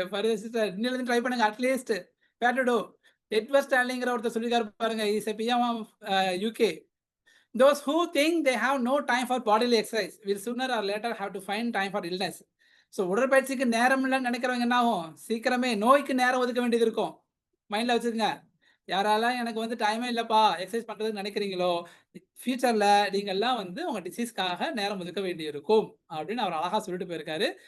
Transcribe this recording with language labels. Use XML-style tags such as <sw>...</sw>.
<ta>Further sister இன்னிலிருந்து try பண்ணுங்க.</ta> <en>At least where to do.</en> <ta>Edward ஸ்டான்லிங்கிற ஒருத்தர் சொல்லிருக்காரு பாருங்க.</ta> <en>He is a PM of UK. Those who think they have no time for bodily exercise will sooner or later have to find time for illness.</en> <ta>So உடற்பயிற்சிக்கு நேரம் இல்லைன்னு நினைக்கிறவங்க என்ன ஆகும்? சீக்கிரமே நோய்க்கு நேரம் ஒதுக்க வேண்டியது இருக்கும். மைண்ட்ல வச்சுக்கோங்க. யாராலாம் எனக்கு வந்து டைமே இல்லப்பா எக்ஸசைஸ் பண்றதுன்னு நினைக்கிறீங்களோ, ஃபியூச்சர்ல நீங்கள்லாம் வந்து உங்க டிசீஸ்க்காக நேரம் ஒதுக்க வேண்டியிருக்கும் அப்படின்னு அவர் அழகா சொல்லிட்டு போயிருக்காரு.</ta>